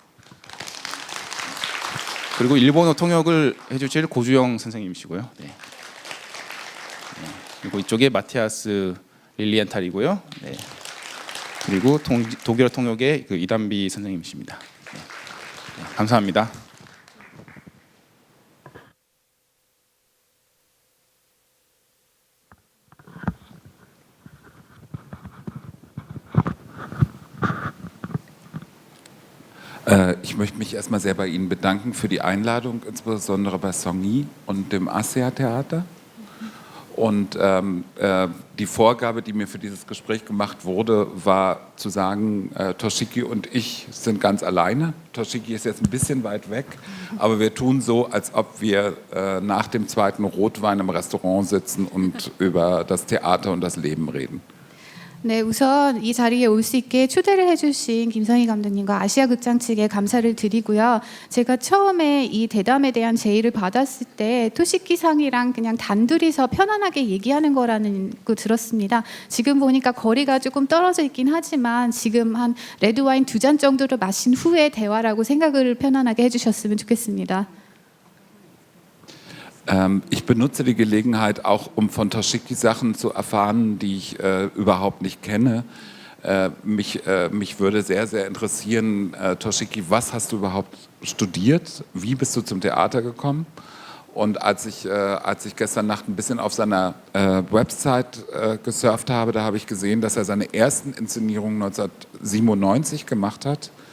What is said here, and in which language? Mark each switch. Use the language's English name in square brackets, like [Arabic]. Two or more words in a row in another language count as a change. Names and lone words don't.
[Korean] 그리고 일본어 통역을 해주실 고주영 선생님이시고요. 네. 그리고 이쪽에 마티아스 릴리엔탈이고요. 네. 그리고 독일어 통역의 이담비 선생님이십니다. 네. 네, 감사합니다. [German] Ich möchte mich erstmal sehr bei Ihnen bedanken für die Einladung, insbesondere bei Songi und dem ASEA-Theater. Und die Vorgabe, die mir für dieses Gespräch gemacht wurde, war zu sagen, Toshiki und ich sind ganz alleine. Toshiki ist jetzt ein bisschen weit weg, aber wir tun so, als ob wir nach dem zweiten Rotwein im Restaurant sitzen und über das Theater und das Leben reden. [Korean] 네, 우선 이 자리에 올 수 있게 초대를 해주신 김성희 감독님과 아시아 극장 측에 감사를 드리고요. 제가 처음에 이 대담에 대한 제의를 받았을 때 토시키 상이랑 그냥 단둘이서 편안하게 얘기하는 거라는 거 들었습니다. 지금 보니까 거리가 조금 떨어져 있긴 하지만 지금 한 레드와인 2잔 정도를 마신 후에 대화라고 생각을 편안하게 해주셨으면 좋겠습니다. [German] Ich benutze die Gelegenheit auch, um von Toshiki Sachen zu erfahren, die ich überhaupt nicht kenne. Mich würde sehr, sehr interessieren, Toshiki, was hast du überhaupt studiert? Wie bist du zum Theater gekommen? Und als ich gestern Nacht ein bisschen auf seiner Website gesurft habe, da habe ich gesehen, dass er seine ersten Inszenierungen 1997 gemacht hat.